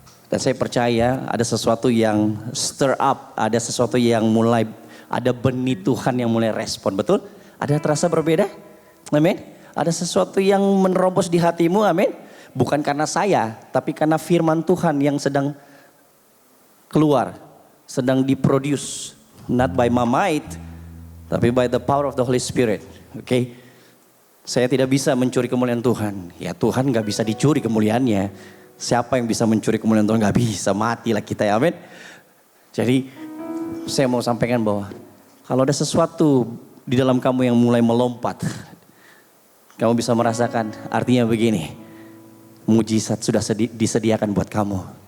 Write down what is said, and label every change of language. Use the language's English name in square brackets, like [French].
[Indonesian] Dan saya percaya ada sesuatu yang [English] stir up, [Indonesian] ada sesuatu yang mulai, ada benih Tuhan yang mulai respon, betul? Ada terasa berbeda? Amin. Ada sesuatu yang menerobos di hatimu, amin. Bukan karena saya, tapi karena firman Tuhan yang sedang keluar, sedang diproduce. [English] Not by my might, [Indonesian] tapi [English] by the power of the Holy Spirit. [Indonesian] Oke. Saya tidak bisa mencuri kemuliaan Tuhan. Ya Tuhan gak bisa dicuri kemuliaannya. Siapa yang bisa mencuri kemuliaan Tuhan? Gak bisa, matilah kita ya, amin. Jadi saya mau sampaikan bahwa kalau ada sesuatu di dalam kamu yang mulai melompat, kamu bisa merasakan artinya begini, mujizat sudah disediakan buat kamu.